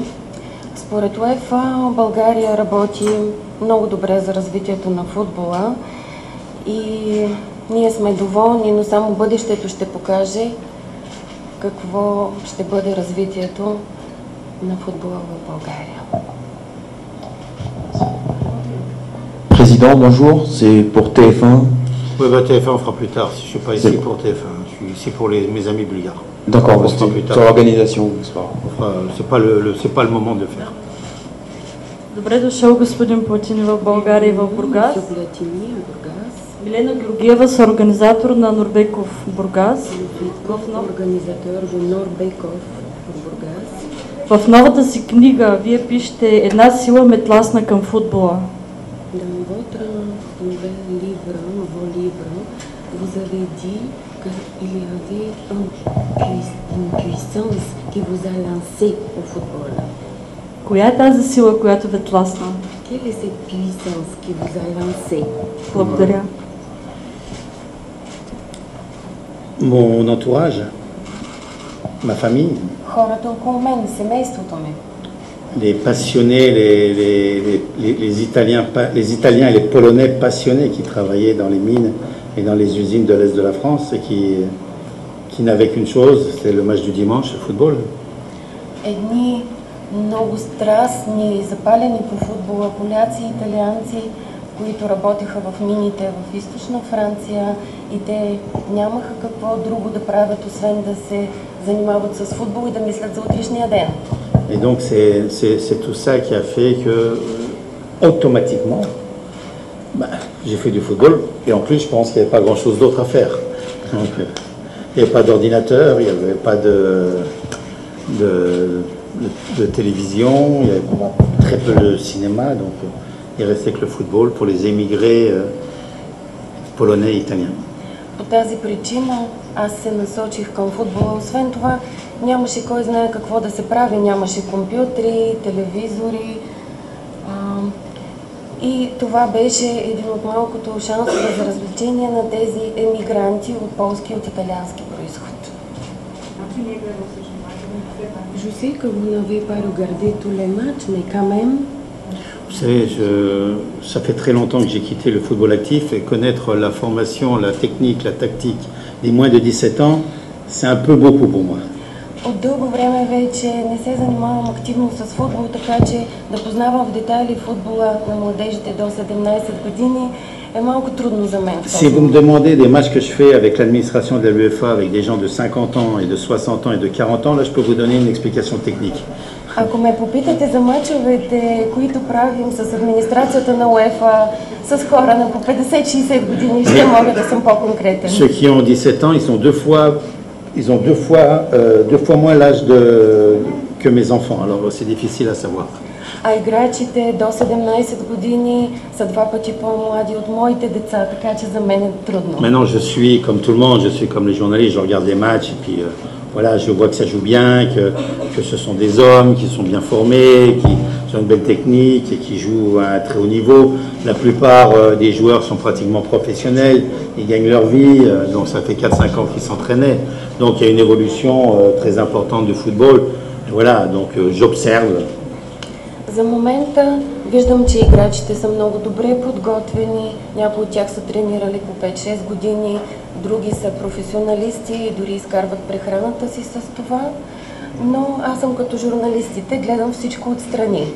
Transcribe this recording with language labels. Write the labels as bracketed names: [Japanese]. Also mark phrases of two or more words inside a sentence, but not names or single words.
[Bulgarian] Според УЕФА България работи много добре за развитието на футбола и ние сме доволни, но само бъдещето ще покаже какво ще бъде развитието на футбола в България. [French] Président, bonjour, c'est pour TF1. Oui, bah, TF1 on fera plus tard, je ne suis pas ici pour TF1, je suis ici pour mes amis bulgares. D'accord, On fera plus tard. sur l'organisation, c'est pas C'est pas le moment de le faire. [Bulgarian] Добре дошъл, господин Платини, в България и в Бургас. Милена Георгиева, съорганизатор на Норбеков Бургас. В новата си книга вие пишете една сила метласна към футбола. [French] Dans votre nouvel livre, vos livres, vous avez dit qu'il y avait une puissance qui vous a lancé au football. [Bulgarian] Коя е тази сила, която ви тласна? [French] Quelle est cette puissance qui vous a lancé? [Bulgarian] Благодаря. [French] Mon entourage, ma famille, [Bulgarian] хората около мен, семейството ми. [French] les passionnés, les Italiens et les Polonais passionnés qui travaillaient dans les mines et dans les usines de l'Est de la France et qui n'avaient qu'une chose, c'était le match du dimanche, le football. [Bulgarian] Едни много страстни, запалени по футбола, поляци и италианци, които работеха в мините в източна Франция и те нямаха какво друго да правят, освен да се занимават с футбол и да мислят за утрешния ден. [French] Et donc c'est tout ça qui a fait que automatiquement, j'ai fait du football et en plus je pense qu'il n'y avait pas grand-chose d'autre à faire. Donc, il n'y avait pas d'ordinateur, il n'y avait pas de télévision, il y avait très peu de cinéma, donc il restait que le football pour les émigrés polonais et italiens. [Bulgarian] По тази причина аз се насочих към футбола. Освен това, нямаше кой знае какво да се прави. Нямаше компютри, телевизори. И това беше един от малкото шансове за развлечение на тези емигранти от полски и от италиански происход. [French] Je sais que vous n'avez pas regardé tous les matchs, mais quand même. Vous savez, ça fait très longtemps que j'ai quitté le football actif et connaître la formation, la technique, la tactique des moins de 17 ans, c'est un peu beaucoup pour moi. [Bulgarian] От дълго време вече не се занимавам активно с футбол, така че да познавам в детайли футбола на младежите до 17 години est малко трудно за мен. [French] Si vous me demandez des matchs que je fais avec l'administration de l'UEFA, avec des gens de 50 ans et de 60 ans et de 40 ans, là je peux vous donner une explication technique. [Bulgarian] Ако ме попитате за мачовете, които правим с администрацията на УЕФА, с хора на по 50-60 години, ще мога да съм по-конкретен. [French] Ceux qui ont 17 ans, ils ont deux fois moins l'âge que mes enfants, alors c'est difficile à savoir. [Bulgarian] А играчите до 17 години са два пъти по-млади от моите деца, така че за мен е трудно. [French] Maintenant, je suis comme tout le monde, je suis comme les journalistes, je regarde les matchs et puis voilà, je vois que ça joue bien, que ce sont des hommes qui sont bien formés, qui ont une belle technique et qui jouent à un très haut niveau. La plupart des joueurs sont pratiquement professionnels, ils gagnent leur vie, donc ça fait 4-5 ans qu'ils s'entraînaient. Donc il y a une évolution très importante du football. Et voilà, donc j'observe. [Bulgarian] За момента виждам, че играчите са много добре подготвени, някои от тях са тренирали по 5-6 години, други са професионалисти и дори изкарват прехраната си с това, но аз съм като журналистите, гледам всичко отстрани.